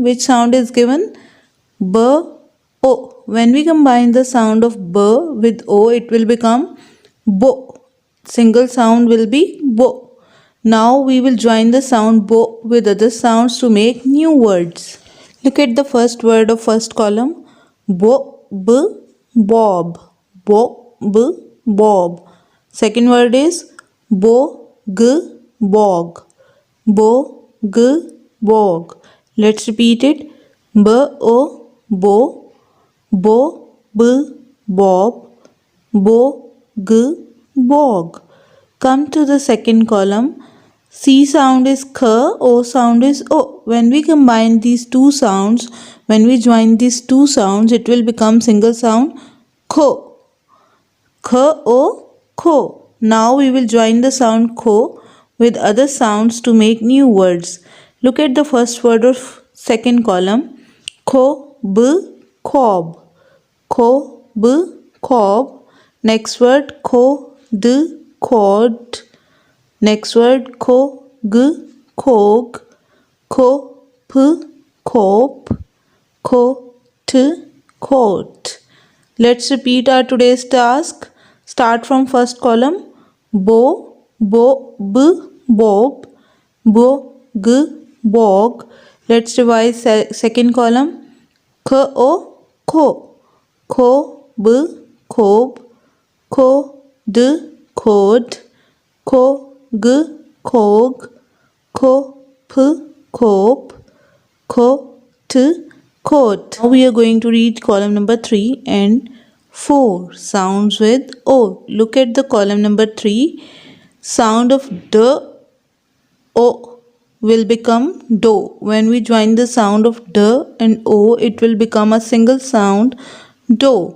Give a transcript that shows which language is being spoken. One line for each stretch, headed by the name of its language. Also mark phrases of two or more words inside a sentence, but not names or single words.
English: Which sound is given? B. O. When we combine the sound of B with O, it will become Bo. Single sound will be Bo. Now we will join the sound bo with other sounds to make new words. Look at the first word of first column. Bo, b, bob. Bo, b, bob. Second word is bo, g, bog. Bo, g, bog. Let's repeat it. B, o, bo. Bo, b, bob. Bo, g, bog. Come to the second column. C sound is k, O sound is O. When we combine these two sounds, when we join these two sounds, it will become single sound kho. K, O, kho. Now we will join the sound kho with other sounds to make new words. Look at the first word of second column. Kho, b, khob. Kho, b, khob. Next word kho, d, khod. Next word kho, g, khog. Kho, p, khop. Kho, t, khot. Let's repeat our today's task. Start from first column. Bo, b, bob. Bo, g, bog. Let's revise second column. Kho, kho. Kho, b, khob. Kho, d, khod. Kho, g, khog. Kho, p, khop. Kho, t, khot. Now we are going to read column number 3 and 4. Sounds with O. Look at the column number 3. Sound of D, O will become do. When we join the sound of D and O, it will become a single sound do.